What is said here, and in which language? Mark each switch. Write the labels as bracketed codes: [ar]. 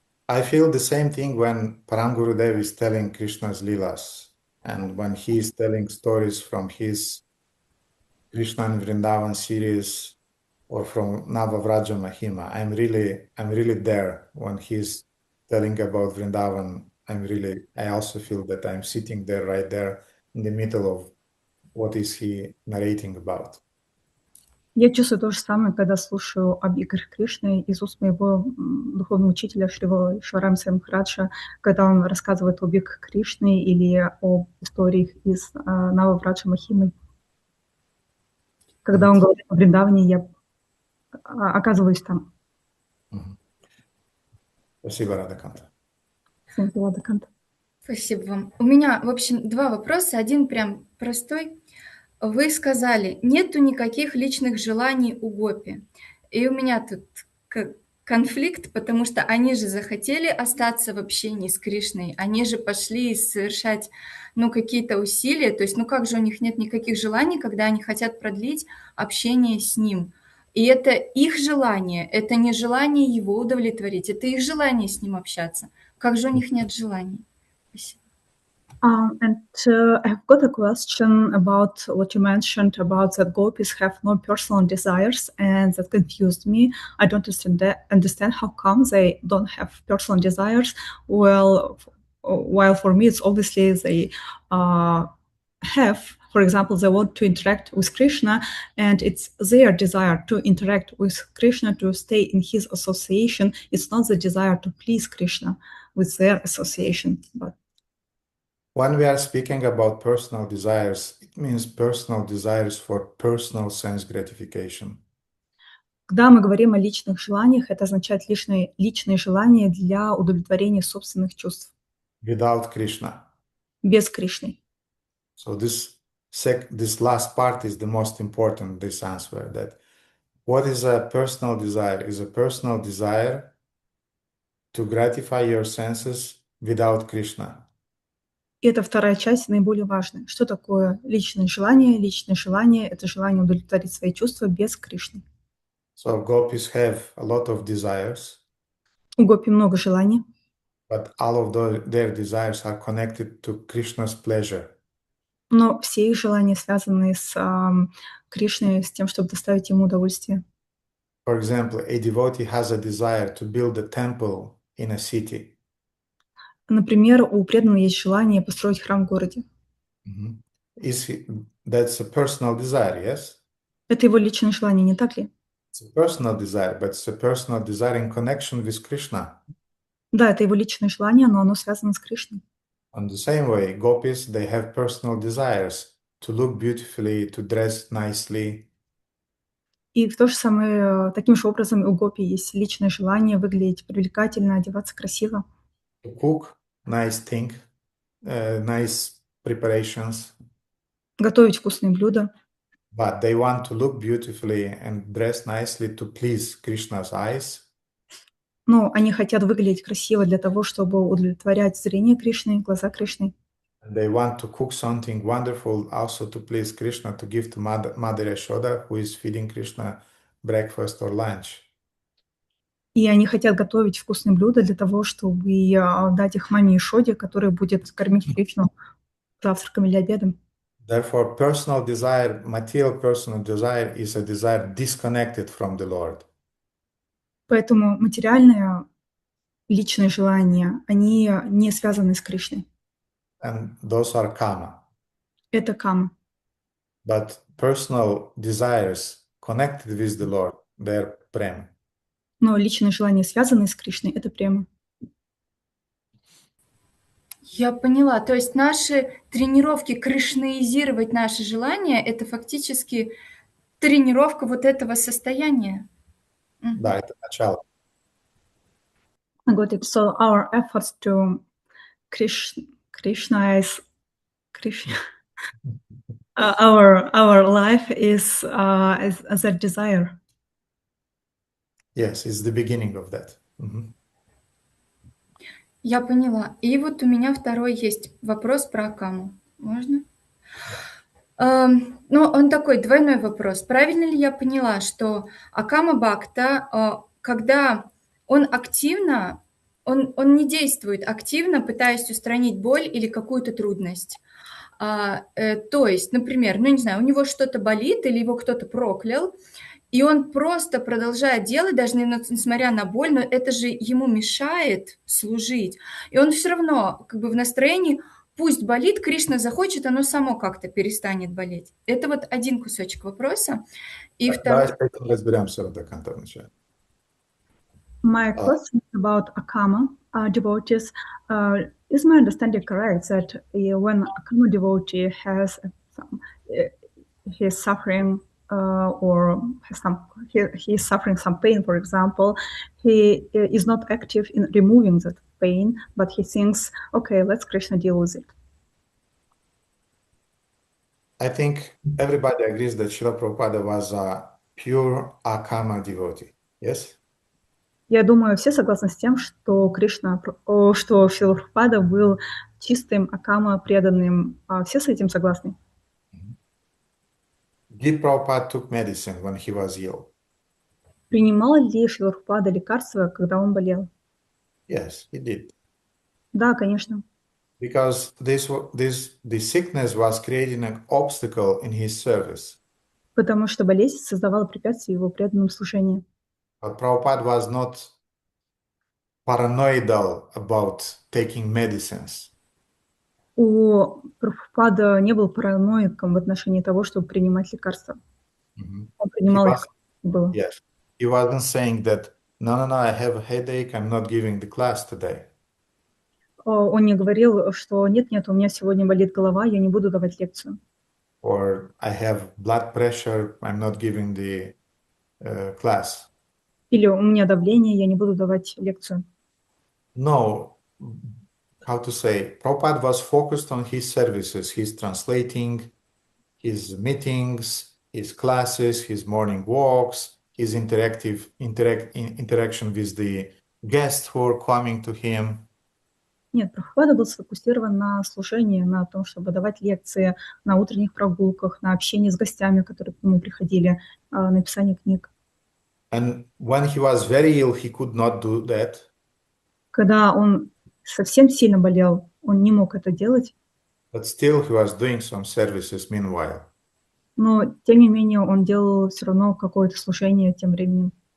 [en] I feel the same thing when Param Gurudev is telling Krishna's Leelas, and when he is telling stories from his Krishna and Vrindavan series or from Navavraja Mahima. I'm really there when he's telling about Vrindavan. I also feel that I'm sitting there right there in the middle of what is he narrating about. [ru] Я чувствую то же самое, когда слушаю об играх Кришны из уст моего духовного учителя Шри Шварамса Махараджа, когда он рассказывает об играх Кришны или об историях из Нававраджа Махимы. Когда он говорит о Вриндаване, я оказываюсь там. Спасибо, Радхаканта. Спасибо, Радхаканта. Спасибо вам. У меня, в общем, два вопроса. Один прям простой. вы сказали, нету никаких личных желаний у гопи. И у меня тут конфликт, потому что они же захотели остаться в общении с Кришной, они же пошли совершать, ну, какие-то усилия, то есть, ну, как же у них нет никаких желаний, когда они хотят продлить общение с ним? И это их желание, это не желание его удовлетворить, это их желание с ним общаться. Как же у них нет желаний? Спасибо. [en] I've got a question about what you mentioned about that gopis have no personal desires, and that confused me. I don't understand how come they don't have personal desires. Well, while for me it's obviously they have. For example, they want to interact with Krishna, and it's their desire to interact with Krishna, to stay in his association. It's not the desire to please Krishna with their association, but when we are speaking about personal desires, it means personal desires for personal sense gratification. [ru] Когда мы говорим о личных желаниях, это означает личные желания для удовлетворения собственных чувств. [en] Without Krishna. [ru] Без Кришны. [en] So this last part is the most important, this answer, that what is a personal desire? Is a personal desire to gratify your senses without Krishna. [ru] И эта вторая часть наиболее важная. Что такое личное желание? Личное желание – это желание удовлетворить свои чувства без Кришны. [en] So gopis have a lot of desires. [ru] У гопи много желаний. [en] But all of their desires are connected to Krishna's pleasure. [ru] Но все их желания связаны с Кришной, с тем, чтобы доставить ему удовольствие. [en] For example, a devotee has a desire to build a temple in a city. [ru] Например, у преданного есть желание построить храм в городе. [en] That's a personal desire, yes? [ru] Это его личное желание, не так ли? [en] It's a personal desire, but it's a personal desire in connection with Krishna. [ru] Да, это его личное желание, но оно связано с Кришной. [en] On the same way, gopis, they have personal desires to look beautifully, to dress nicely. [ru] И в то же самое, таким же образом у гопи есть личное желание выглядеть привлекательно, одеваться красиво. [en] To cook nice things, nice preparations. [ru] Готовить вкусные блюда. [en] But they want to look beautifully and dress nicely to please Krishna's eyes. [ru] Но они хотят выглядеть красиво для того, чтобы удовлетворять зрение Кришны, глаза Кришны. [en] They want to cook something wonderful also to please Krishna, to give to Mother Yashoda, who is feeding Krishna breakfast or lunch. [ru] И они хотят готовить вкусные блюда для того, чтобы дать их маме Ишоде, которая будет кормить Кришну завтраком или обедом. [en] Therefore, personal desire, material personal desire, is a desire disconnected from the Lord. [ru] Поэтому материальное личное желание, они не связаны с Кришной. [en] And those are kama. [ru] Это кама. [en] But personal desires connected with the Lord, they're prema. [ru] Но личные желания, связанные с Кришной, это према. Я поняла. То есть наши тренировки кришнаизировать наши желания – это фактически тренировка вот этого состояния. Да, это начало. [en] I got it. So our efforts to Krishnaize Krishna. Our life is as a desire. Yes, it's the beginning of that. [ru] Я поняла. И вот у меня второй есть вопрос про акаму. Можно? Ну, он такой двойной вопрос. Правильно ли я поняла, что акама-бхакта, когда он активно, он не действует активно, пытаясь устранить боль или какую-то трудность? То есть, например, ну, не знаю, у него что-то болит или его кто-то проклял, и он просто продолжает делать, даже несмотря на боль, но это же ему мешает служить. И он все равно как бы в настроении, пусть болит, Кришна захочет, оно само как-то перестанет болеть. Это вот один кусочек вопроса. И второй... Давай разберемся до конца вначале. [en] My question about akama devotees, is my understanding correct that when akama devotee has he's suffering or he is suffering some pain, for example, he is not active in removing that pain, but he thinks, okay, let's Krishna deal with it. I think everybody agrees that Srila Prabhupada was a pure akama devotee. Yes? [ru] Я думаю, все согласны с тем, что что Шрила Прабхупада был чистым акама преданным. Все с этим согласны? [en] Did Prabhupada took medicine when he was ill? [ru] Принимал ли Шрила Прабхупада лекарства, когда он болел? [en] Yes, he did. [ru] Да, конечно. [en] Because the sickness was creating an obstacle in his service. [ru] Потому что болезнь создавала препятствия его преданному служению. [en] But Prabhupada was not paranoidal about taking medicines. [ru] У Прабхупада не был параноиком в отношении того, чтобы принимать лекарства. Он принимал лекарства. [en] Yes. He wasn't saying that, no, I have a headache, I'm not giving the class today. [ru] Он не говорил, что нет, у меня сегодня болит голова, я не буду давать лекцию. [en] Or I have blood pressure, I'm not giving the class. [ru] Или у меня давление, я не буду давать лекцию. [en] No, how to say, Prabhupada was focused on his services, his translating, his meetings, his classes, his morning walks, his interaction with the guests who are coming to him. [ru] Нет, Прабхупада был сфокусирован на служении, на том, чтобы давать лекции, на утренних прогулках, на общении с гостями, которые к нему приходили, написании книг. [en] And when he was very ill, he could not do that. [ru] Когда он совсем сильно болел, он не мог это делать. [en] But still he was doing some services meanwhile. [ru] Но, тем не менее, он делал все равно какое-то служение тем временем.